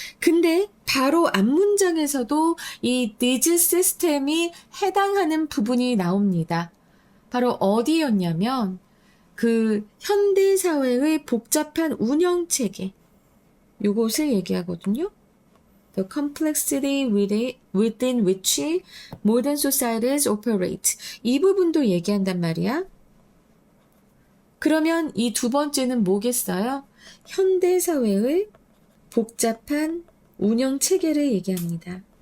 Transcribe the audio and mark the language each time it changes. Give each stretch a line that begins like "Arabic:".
Korean: 근데 바로 앞문장에서도 이 니즈 시스템이 해당하는 부분이 나옵니다. 바로 어디였냐면 그 현대사회의 복잡한 운영체계 요것을 얘기하거든요.
English: The complexity within which modern societies operate.
Korean: 이 부분도 얘기한단 말이야. 그러면 이 두 번째는 뭐겠어요? 현대사회의 복잡한 운영체계를 얘기합니다.